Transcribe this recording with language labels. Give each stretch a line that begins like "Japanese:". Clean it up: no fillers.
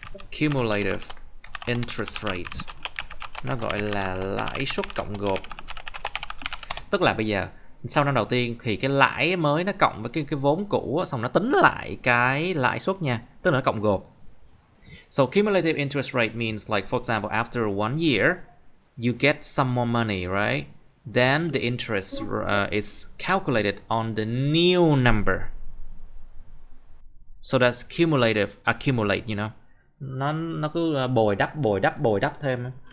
English: Cumulative interest rate.
Vietnamese: Nó gọi là lãi suất cộng gộp. Tức là bây giờ sau năm đầu tiên thì cái lãi mới nó cộng với cái vốn cũ, xong nó tính lại cái lãi suất nha, tức là nó cộng gộp.
English: So cumulative interest rate means like for example after 1 year you get some more money, right? Then the interest is calculated on the new number. So that's cumulative, accumulate, you know.
Vietnamese: Nó cứ bồi đắp thêm.